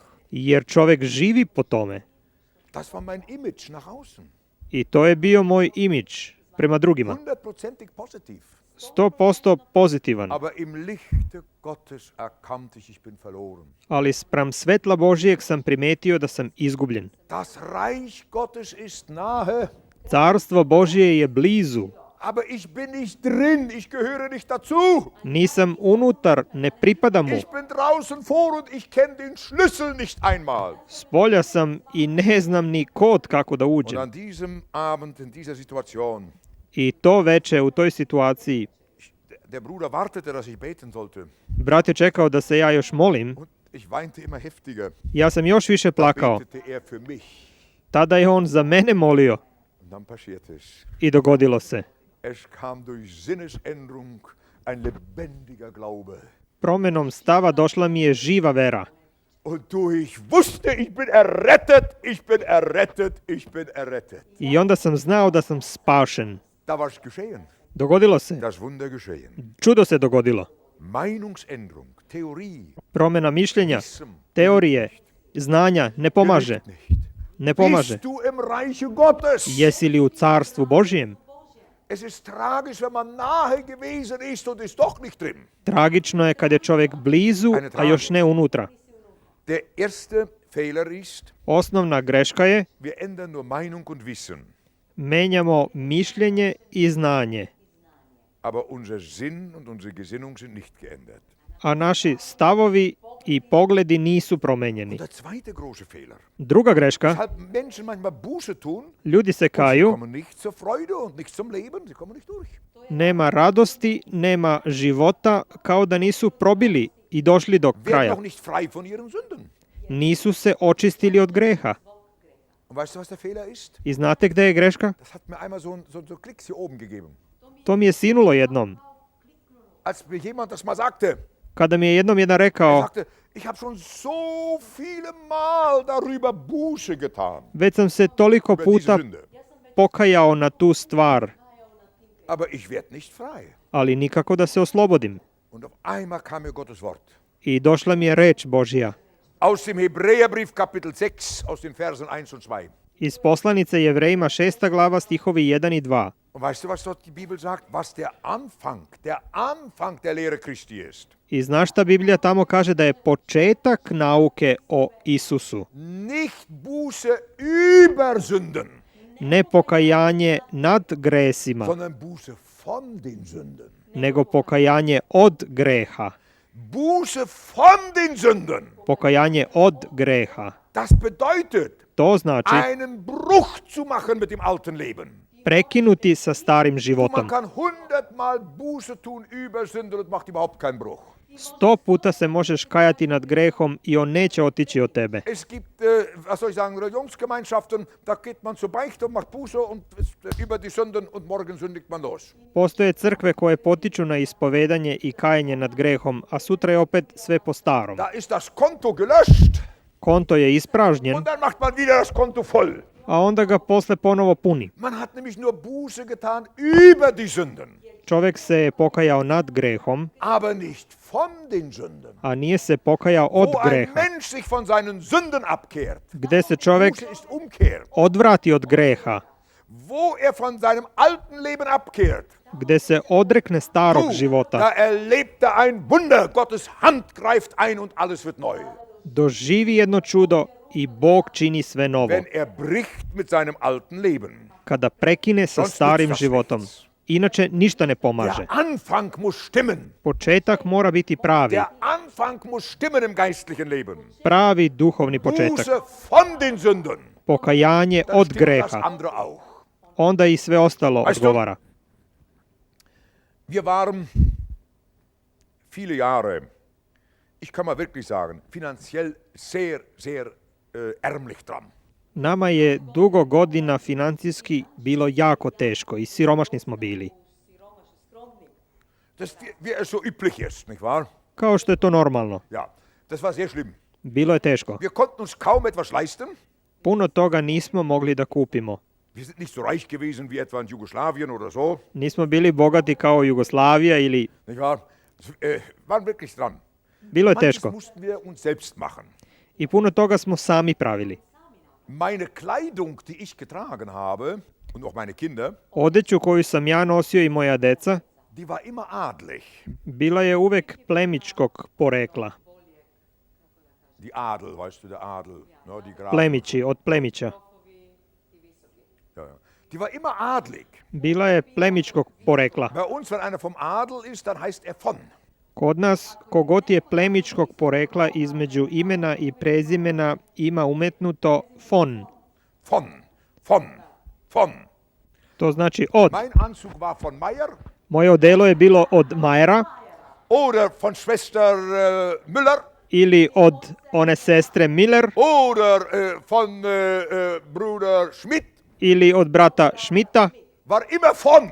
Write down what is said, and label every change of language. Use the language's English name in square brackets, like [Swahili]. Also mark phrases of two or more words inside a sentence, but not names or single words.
[Serbian] Jer čovjek živi po tome. [German] Das war mein Image nach außen. [Serbian] I to je bio moj imidž prema drugima. [German] 100% positiv. [Serbian] 100% pozitivan. [German] Aber im Lichte Gottes erkannte ich bin verloren. [Serbian] Ali spram svetla Božijeg sam primetio da sam izgubljen. [German] Das Reich Gottes ist nahe, [Serbian] Carstvo Božije je blizu. [German] aber ich bin nicht drin, ich gehöre nicht dazu. [Serbian] Nisam unutar, ne pripadam mu. [German] Ich bin draußen vor und ich kenne den Schlüssel nicht einmal. [Serbian] Spolja sam i ne znam ni kod kako da [German] Und [Serbian] uđem. [German] an diesem Abend, in dieser Situation, [Serbian] I to veče u toj situaciji, [German] der Bruder wartete, dass ich beten sollte. [Serbian] brat je čekao da se ja još molim. [German] Und ich weinte immer heftiger. [Serbian] Ja sam još više [German] Da [Serbian] plakao. [German] betete er für mich. [Serbian] Tada je on za mene molio [German] Und dann passierte es. [Serbian] i dogodilo se. [German] Es kam durch Sinnesänderung ein lebendiger Glaube. [Serbian] Promenom stava došla mi je živa vera. [German] Und ich wusste, ich bin errettet, ich bin errettet, ich bin errettet. [Serbian] I onda sam znao da sam spašen. [German] Da war es geschehen. [Serbian] Dogodilo se. [German] Das Wunder geschehen. [Serbian] Čudo se dogodilo. [German] Meinungsänderung, Theorie, [Serbian] Promjena mišljenja, [German] Wissen, [Serbian] teorije, znanja ne pomaže. [German] hilft nicht. [Serbian] Ne pomaže. [German] Bist du im Reiche Gottes? [Serbian] Jesi li u carstvu Božijem? [German] Es ist tragisch, wenn man nahe gewesen ist und ist doch nicht drin. [Serbian] Tragično je kad je čovjek blizu, a još ne unutra. [German] Der erste Fehler ist, [Serbian] Osnovna greška je, [German] wir ändern nur Meinung und Wissen. [Serbian] menjamo mišljenje i znanje, [German] Aber unser Sinn und unsere Gesinnung sind nicht geändert. [Serbian] a naši stavovi i pogledi nisu promenjeni. [German] Und der zweite große Fehler. [Serbian] Druga greška, [German] Weshalb Menschen manchmal Buße tun, [Serbian] ljudi se [German] und sie [Serbian] kaju, [German] kommen nicht zur Freude und nicht zum Leben, sie kommen nicht durch. [Serbian] nema radosti, nema života, kao da nisu probili i došli do [German] Werden [Serbian] kraja. [German] noch nicht frei von ihren Sünden. [Serbian] Nisu se očistili od greha. [German] Und weißt du, was der Fehler ist? [Serbian] I znate gde je greška? [German] Das hat mir einmal so Klicks hier oben gegeben. [Serbian] To mi je sinulo jednom. [German] Als mir jemand das mal sagte, [Serbian] Kada mi je jednom jedan [German] er [Serbian] rekao, [German] sagte, ich habe schon so viele Mal darüber Buße getan, [Serbian] već sam se toliko [German] über diese [Serbian] puta [German] Sünde. [Serbian] pokajao na tu stvar, [German] Aber ich werde nicht frei. [Serbian] ali nikako da se oslobodim. [German] Und auf einmal kam mir Gottes Wort. [Serbian] I došla mi je reč Božja. [German] Aus dem Hebräerbrief Kapitel 6, aus den Versen 1 und 2. [Serbian] Iz poslanice Jevrejima 6. glava stihovi 1 i 2. [German] Und weißt du, was dort die Bibel sagt? Was der Anfang der Lehre Christi ist. [Serbian] I znaš šta Biblija tamo kaže da je početak nauke o Isusu, [German] Nicht Buße über Sünden, [Serbian] ne pokajanje nad gresima, [German] sondern Buße von den Sünden. [Serbian] nego pokajanje od greha. [German] Buße von den Sünden. [Serbian] Pokajanje od greha. [German] Das bedeutet, [Serbian] To znači [German] einen Bruch zu machen mit dem alten Leben. [Serbian] prekinuti sa starim [German] Man [Serbian] životom. [German] kann 100-mal Buße tun über Sünden und macht überhaupt keinen Bruch. [Serbian] 100 puta se možeš kajati nad grehom i on neće otići od tebe. [German] Es gibt, was soll ich sagen, Religionsgemeinschaften, da geht man zur Beichte und macht Buße und über die Sünden und morgen sündigt man los. [Serbian] Postoje crkve koje potiču na ispovedanje i kajanje nad grehom, a sutra je opet sve po starom. [German] Da ist das Konto gelöscht [Serbian] Konto je ispražnjen, [German] und dann macht man wieder das Konto voll. [Serbian] a onda ga posle ponovo puni. [German] Man hat nämlich nur Buße getan über die Sünden, [Serbian] Čovjek se je pokajao nad grehom, [German] aber nicht von den Sünden. [Serbian] a nije se pokajao od [German] Wo ein [Serbian] greha. [German] Mensch sich von seinen Sünden abkehrt, [Serbian] Gde se čovjek [German] Buße ist Umkehr. [Serbian] odvrati od greha, [German] Wo er von seinem alten Leben abkehrt, [Serbian] gde se odrekne starog [German] da [Serbian] života, [German] erlebt er ein Wunder. Gottes Hand greift ein und alles wird neu. [Serbian] doživi jedno čudo i Bog čini sve novo. [German] Wenn er bricht mit seinem alten Leben. [Serbian] Kada prekine sa [German] Sonst [Serbian] starim [German] nützt das [Serbian] životom. [German] nichts. [Serbian] Inače ništa ne pomaže. [German] Der Anfang muss stimmen. [Serbian] Početak mora biti pravi. [German] Der Anfang muss stimmen im geistlichen Leben. [Serbian] Pravi duhovni početak. [German] Buße von den Sünden. [Serbian] Pokajanje [German] Dann [Serbian] od [German] stimmt das [Serbian] greha. [German] andere auch. [Serbian] Onda i sve ostalo [German] Weißt du- [Serbian] odgovara. [German] Wir waren viele Jahre, ich kann mal wirklich sagen, finanziell sehr, sehr ärmlich dran. [Serbian] Nama je dugo godina financijski bilo jako teško i siromašni smo bili. [German] Das, wie es so üblich ist, nicht wahr? [Serbian] kao što je to normalno. [German] Ja, das war sehr schlimm. [Serbian] Bilo je teško. [German] Wir konnten uns kaum etwas leisten. [Serbian] Puno toga nismo mogli da kupimo. [German] Wir sind nicht so reich gewesen wie etwa in Jugoslawien oder so. [Serbian] Nismo bili bogati kao Jugoslavija ili... [German] Nicht wahr? Waren wirklich dran. [Serbian] Bilo je [German] Manches [Serbian] teško. [German] mussten wir uns selbst machen. [Serbian] I puno toga smo sami pravili. [German] Meine Kleidung, die ich getragen habe, und auch meine Kinder, [Serbian] Odeću koju sam ja nosio i moja deca, [German] die war immer adlig. [Serbian] bila je uvek plemičkog porekla. [German] Die Adel, weißt du, der Adel. Ja, die Grafen. [Serbian] Plemići, od plemića. [German] Ja, ja. Die war immer adlig. [Serbian] Bila je plemičkog porekla. [German] Bei uns, wenn einer vom Adel ist, dann heißt er von. [Serbian] Kod nas, kogod je plemičkog porekla između imena i prezimena ima umetnuto von. [German] Von. [Serbian] To znači od. [German] Mein Anzug war von Meyer [Serbian] Moje odelo je bilo od Majera [German] oder von Schwester Müller [Serbian] ili od one sestre Miller [German] oder von Bruder Schmidt. [Serbian] ili od brata Schmidta. [German] War immer von.